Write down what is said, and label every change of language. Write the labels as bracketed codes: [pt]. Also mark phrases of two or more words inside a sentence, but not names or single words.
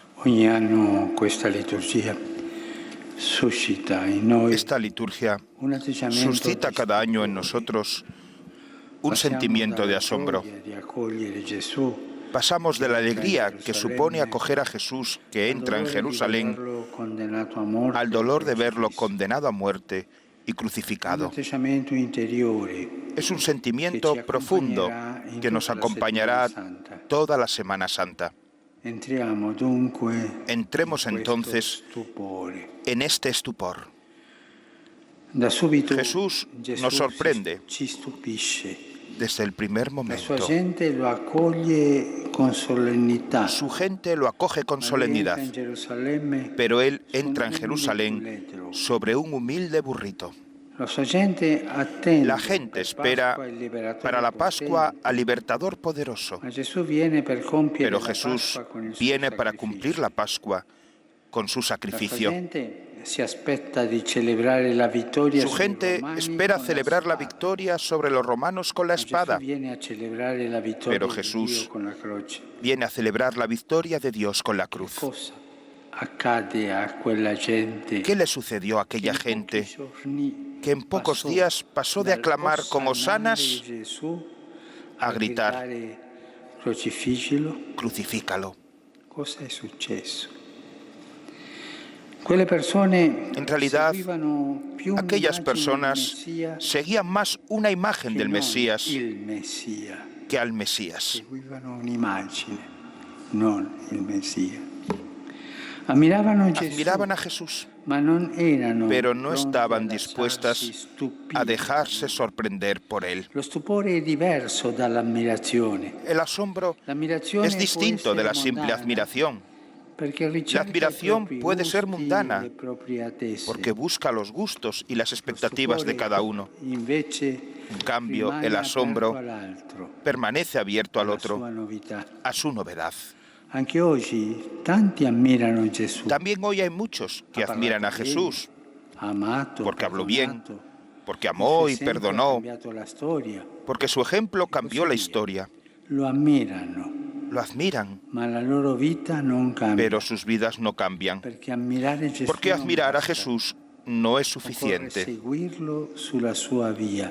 [it] Ogni anno questa liturgia suscita in noi [es] Esta liturgia [it] un atteggiamento [es] suscita cada año en nosotros un sentimiento de asombro. [it] di accogliere Gesù [es] Pasamos de la alegría que supone acoger a Jesús que entra en Jerusalén [it] condenato a morte, [es] al dolor de verlo condenado a muerte y [it] un [es] crucificado. [it] atteggiamento interiore [es] Es un sentimiento profundo que nos acompañará toda la Semana Santa. [it] Entriamo dunque [es] Entremos [it] in questo [es] entonces [it] stupore. [es] en este estupor. [it] Da subito [es] Jesús [it] Gesù [es] nos sorprende [it] ci stupisce. [es] desde el primer [it] La sua [es] momento. [it] gente lo accoglie con solennità. [es] Su gente lo acoge con [it] Ma lui [es] solemnidad, [it] entra in Gerusalemme [es] pero él [it] su un [es] entra en [it] umile [es] Jerusalén [it] puledro. [es] sobre un humilde burrito. [it] La sua gente attende [es] La gente [it] per [es] espera [it] Pasqua il liberatore [es] para la Pascua [it] potente. [es] al libertador poderoso, [it] Ma Gesù viene per compiere [es] pero [it] la [es] Jesús [it] Pasqua con il suo [es] viene para [it] sacrificio. [es] cumplir la Pascua con su [it] La sua [es] sacrificio. [it] gente si aspetta di celebrare la vittoria [es] Su [it] sui [es] gente [it] romani [es] espera [it] con [es] celebrar la [it] spada. [es] victoria sobre los romanos con la [it] Ma Gesù [es] espada. [it] viene a celebrare la vittoria [es] Pero [it] di [es] Jesús [it] Dio con la croce. [es] Viene a celebrar la victoria de Dios con la cruz. [it] Cosa accade a quella gente [es] ¿Qué le sucedió a [it] che [es] aquella [it] in pochi [es] gente [it] giorni [es] que en pocos [it] passò [es] días pasó de [it] dal [es] aclamar como [it] osanare [es] sanas [it] Gesù [es] a gritar, [it] gridare crocifígilo? [es] crucifícalo? [it] Cosa è successo? Quelle persone [es] En realidad, [it] seguivano più [es] aquellas [it] un'immagine del [es] personas [it] Messia [es] seguían más una imagen [it] che [es] del [it] non [es] Mesías [it] il Messia. [es] que al Mesías. [it] Seguivano un'immagine, non il Messia. Ammiravano Gesù, [es] Admiraban a Jesús, [it] ma non erano [es] pero no [it] pronti [es] estaban [it] a [es] dispuestas [it] lasciarsi stupire. [es] a dejarse sorprender por él. [it] Lo stupore è diverso dall'ammirazione. [es] El asombro [it] L'ammirazione [es] es distinto [it] può [es] de la [it] essere [es] simple [it] mondana, [es] admiración, [it] perché ricerca [es] admiración [it] i propri [es] puede ser [it] gusti, [es] mundana, [it] le proprie attese. [es] porque busca los gustos y las [it] Lo [es] expectativas de [it] stupore, [es] cada uno. [it] invece, [es] En cambio, [it] rimane [es] el [it] aperto [es] asombro [it] all'altro, [es] permanece abierto al [it] alla sua [es] otro, [it] novità. [es] a su novedad. [it] Anche oggi tanti ammirano Gesù, [es] También hoy hay muchos que admiran a Jesús [it] amato, [es] porque habló bien, [it] perdonato, [es] porque amó y [it] il suo esempio ha [es] perdonó, [it] cambiato la storia. [es] porque su ejemplo cambió la historia. [it] Lo ammirano, [es] Lo admiran, [it] ma la loro vita non cambia. [es] pero sus vidas no cambian. [it] Perché ammirare Gesù [es] Porque [it] non [es] admirar a [it] basta. [es] Jesús no es [it] Occorre [es] suficiente. [it] seguirlo sulla sua via.